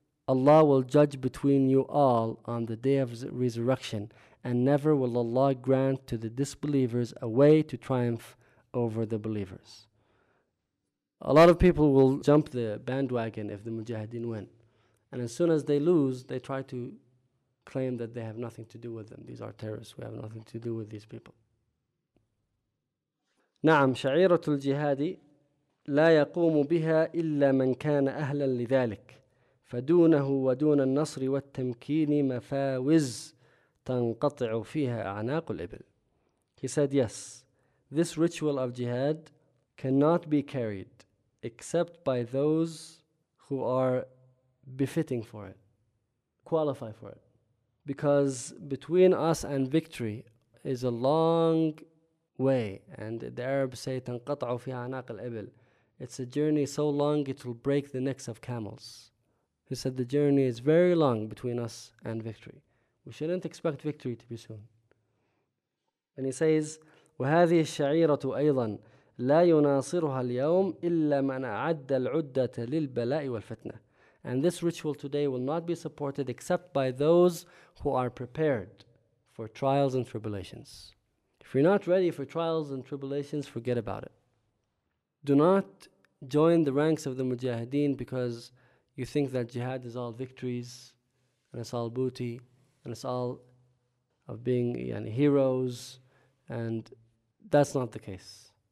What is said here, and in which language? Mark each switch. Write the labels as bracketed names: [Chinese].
[English] Allah will judge between you all on the day of resurrection, and never will Allah grant to the disbelievers a way to triumph over the believers. A lot of people will jump the bandwagon if the Mujahideen win. And as soon as they lose, they try to claim that they have nothing to do with them. These are terrorists. We have nothing to do with these people. [Arabic] نعم شعيرة الجهاد لا يقوم بها إلا من كان أهلا لذلك فدونه ودون النصر والتمكين مفاوز تنقطع فيها أعناق الإبل. [English] He said, yes, this ritual of jihad cannot be carried except by those who are befitting for it, qualify for it. Because between us and victory is a long way, and the Arabs say [Arabic] تَنْقَطْعُ فِي عَنَاقِ الْإِبْلِ. [English] It's a journey so long it will break the necks of camels. He said the journey is very long between us and victory. We shouldn't expect victory to be soon. And he says, [Arabic] وهذه الشعيرة أيضا لا يناصرها اليوم إلا من أعد العدة للبلاء والفتنة. [English] And this ritual today will not be supported except by those who are prepared for trials and tribulations. If you're not ready for trials and tribulations, forget about it. Do not join the ranks of the mujahideen because you think that jihad is all victories and it's all booty and it's all of being heroes, and that's not the case.